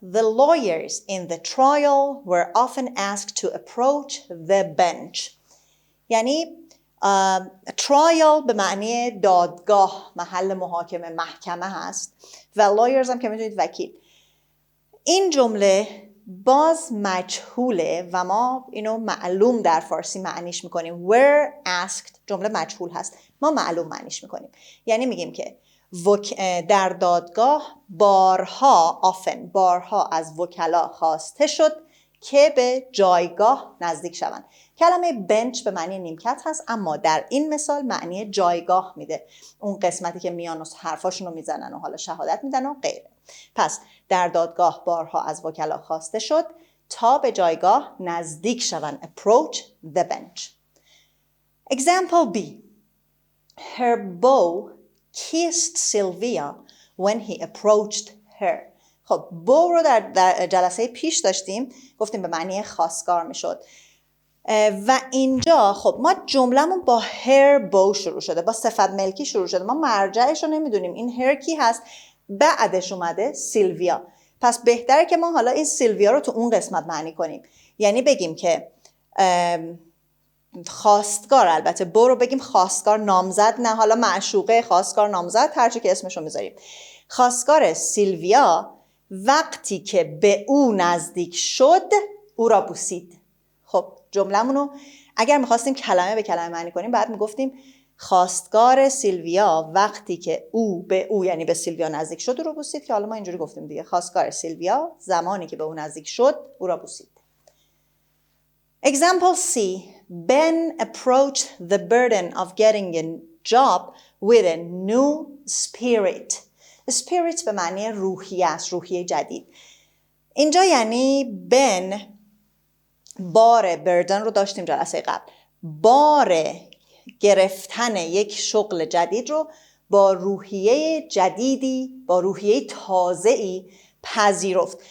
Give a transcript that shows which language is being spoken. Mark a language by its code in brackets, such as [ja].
[en] The lawyers in the trial were often asked to approach the bench. [fa] یعنی trial به معنی دادگاه، محل محاکمه، محکمه هست و lawyers هم که میدونید وکیل. این جمله باز مجهوله و ما اینو معلوم در فارسی معنیش میکنیم. were asked جمله مجهول هست، ما معلوم معنیش میکنیم. یعنی میگیم که در دادگاه بارها از وکلا خواسته شد که به جایگاه نزدیک شوند. کلمه بنچ به معنی نیمکت هست اما در این مثال معنی جایگاه میده، اون قسمتی که میان و حرفاشون رو میزنن و حالا شهادت میدن و غیره. پس در دادگاه بارها از وکلا خواسته شد تا به جایگاه نزدیک شوند. [en] approach the bench. Example B. Her beau kissed Sylvia when he approached her. [fa] خب beau رو در جلسه پیش داشتیم، گفتیم به معنی خواستگار میشد و اینجا خب ما جملمون با her beau شروع شده، با صفت ملکی شروع شده، ما مرجعش رو نمیدونیم این her کی هست، بعدش اومده سیلویا. پس بهتره که ما حالا این سیلویا رو تو اون قسمت معنی کنیم، یعنی بگیم که خواستگار، البته برو بگیم خواستگار نامزد، نه حالا معشوقه، خواستگار نامزد، هرچی که اسمشو میذاریم. خواستگار سیلویا وقتی که به او نزدیک شد او را بوسید. خب جمله‌مونو اگر میخواستیم کلمه به کلمه معنی کنیم بعد میگفتیم خواستگار سیلویا وقتی که او به او یعنی به سیلویا نزدیک شد او را بوسید، که حالا ما اینجوری گفتیم دیگه، خواستگار سیلویا زمانی که به او نزدیک شد او را بوسید. [en] Example C. Ben approached the burden of getting a job with a new spirit. [fa] Spirit به معنی روحیه است، روحیه جدید. اینجا یعنی بن بار بردن رو داشتیم جلسه قبل، بار گرفتن یک شغل جدید رو با روحیه جدیدی، با روحیه تازه‌ای پذیرفت.